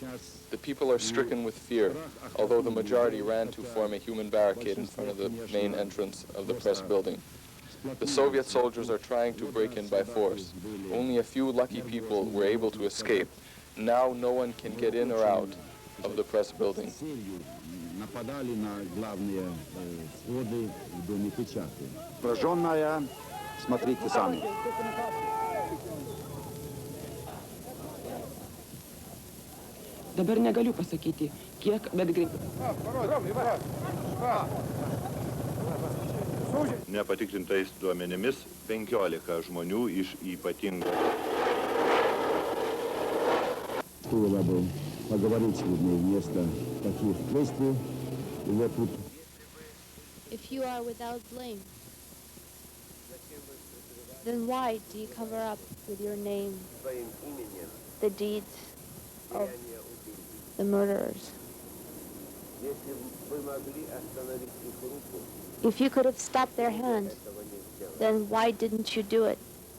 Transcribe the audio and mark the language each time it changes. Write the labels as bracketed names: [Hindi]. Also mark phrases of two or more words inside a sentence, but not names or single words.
[English] The people are stricken with fear, although the majority ran to form a human barricade in front of the main entrance of the press building. The Soviet soldiers are trying to break in by force. Only a few lucky people were able to escape. Now no one can get in or out of the press building. [Russian] Пораженная, смотрите сами. [Lithuanian] Dabar negaliu pasakyti, kiek, bet greitai. Nepatikrintais duomenimis 15 žmonių iš ypatingo. [Russian] Стоило бы поговорить сегодня вместо таких действий. И вот тут. [English] If you are without blame, then why do you cover up with your name the deeds of the murderers? If you could have stopped their hand, then why didn't you do it?